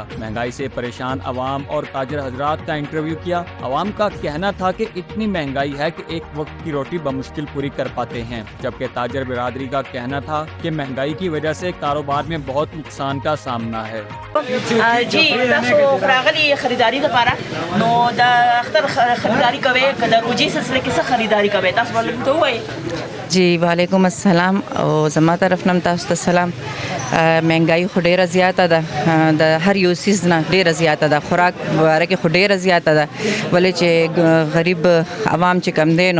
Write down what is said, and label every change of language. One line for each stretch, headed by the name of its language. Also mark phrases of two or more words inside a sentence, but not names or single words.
Urdu: مہنگائی سے پریشان عوام اور تاجر حضرات کا انٹرویو کیا۔ عوام کا کہنا تھا کہ اتنی مہنگائی ہے کہ ایک وقت کی روٹی بمشکل پوری کر پاتے ہیں، جبکہ تاجر برادری کا کہنا تھا کہ مہنگائی کی وجہ سے کاروبار میں بہت نقصان کا سامنا ہے۔
Pashto: جی تاسو راغلی خریداری لپاره نو د اختر خریداری کوي که د روجي سلسله کې څه خریداری کوي تاسو ولې ته وایي؟ جی
Arabic: وعلیکم السلام
Pashto: او زما طرف نم تاسو ته سلام. مهنګای خو ډیره زیاته ده، د هر یو سیز نه ډیره زیاته ده، خوراک باره کې خو ډیره زیاته ده، ولې چې غریب عوام چې کم دی نو